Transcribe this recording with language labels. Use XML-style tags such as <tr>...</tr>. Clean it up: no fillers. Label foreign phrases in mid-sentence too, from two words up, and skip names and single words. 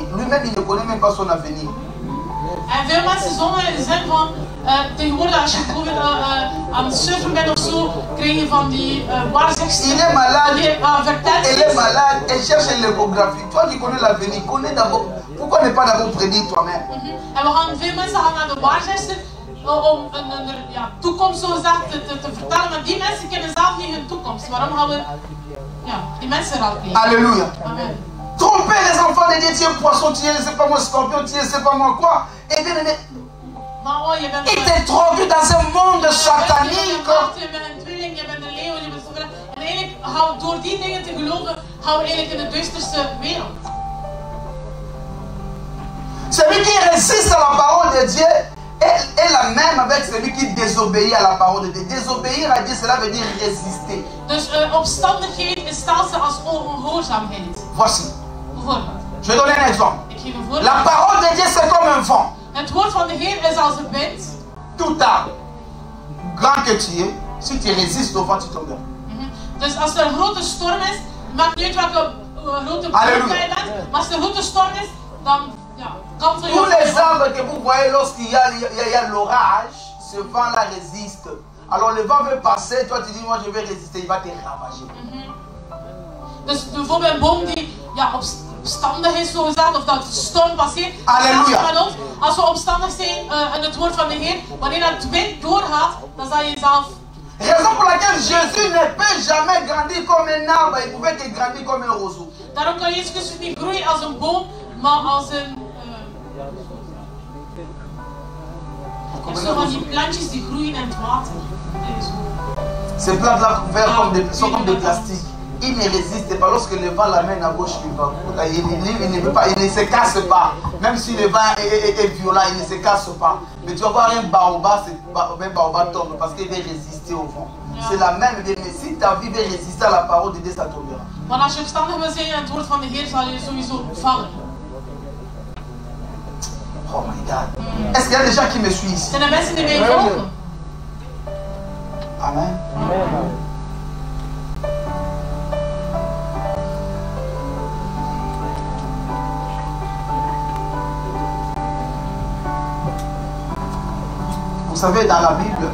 <fr>Lui-même, il ne connaît même pas son avenir.</fr> <nl>En veel mensen zongen in de zin van, tegenwoordig als je bijvoorbeeld aan het surfen bent of zo, krijg je van die waarzegsters.</nl> <fr>Il est malade,</fr> <nl>vertelt</nl> <fr>elle est malade, elle cherche l'échographie. Toi qui connais l'avenir, connais d'abord. Pourquoi ne pas d'abord prédire toi-même?</fr> <nl>En veel mensen gaan naar de waarzegster om een toekomst zo gezegd te vertellen, maar die mensen kennen zelf niet hun toekomst. Waarom gaan we die mensen raadplegen?</nl> <fr>Alléluia. Amen. Tromper les enfants de Dieu, tu es poisson, tu es, je sais pas moi, scorpion, tu es, je sais pas moi quoi. Et bien, il t'introduit dans un monde satanique.</fr> <nl>Je bent een tweeling, je bent een leeuw, je bent zoveel. En eigenlijk, door die dingen te geloven, gaan we eigenlijk in de duisterste wereld.</nl> <fr>Celui qui résiste à la parole de Dieu est la même avec celui qui désobéit à la parole de Dieu. Désobéir à Dieu, cela veut dire résister.</fr> <nl>Dus opstandigheid is hetzelfde als ongehoorzaamheid.</nl> <fr>Voici.</fr> <nl>Bijvoorbeeld.</nl> <fr>Je vais donner un exemple.</fr> <nl>Ik geef een voorbeeld.</nl> <fr>La parole de Dieu, c'est comme un vent.</fr> <nl>Het woord van de Heer is als een wind.</nl> <fr>Tout arbre, grand que tu es, si tu résistes au vent, tu tomberas.</fr> <nl>Dus als er een grote storm is, maakt niet uit welke grote boom je bent, maar als er een grote storm is, dan kan ze</nl> <fr>Tous les arbres que vous voyez lorsqu'il y a l'orage, ce vent-là résiste. Alors le vent veut passer, toi tu dis moi je vais résister, il va te ravager.</fr> <nl>Dus bijvoorbeeld een boom die opstandig is, zo gezegd, of dat de storm passeert. Halleluja. Als we opstandig zijn in het woord van de Heer, wanneer dat wind doorgaat, dan zal je zelf.</nl> <fr>Raison pour laquelle Jésus ne peut jamais grandir comme un arbre, il pouvait que grandir comme un roseau.</fr> <nl>Daarom kan Jezus Christus niet groeien als een boom, maar als een. Zo van die plantjes die groeien in het water.</nl> <fr>Ces plantes-là sont comme des plastiques. Ils ne résistent pas. Lorsque le vent l'amène à gauche, il ne se casse pas. Même si le vent est violent, il ne se casse pas. Mais tu vas voir un baobab tombe parce qu'il veut résister au vent. C'est la même idée. Mais si ta vie veut résister à la parole de Dieu, ça tombera.</fr> <nl>Maar als je opstandig wil zijn in het woord van de Heer, zal je sowieso vallen.</nl> <en>Oh my God.</en> <fr>Est-ce qu'il y a des gens qui me suivent ici?</fr> <nl>Zijn er mensen die mij volgen?</nl> <fr>Amen. Amen. Vous savez, dans la Bible,</fr>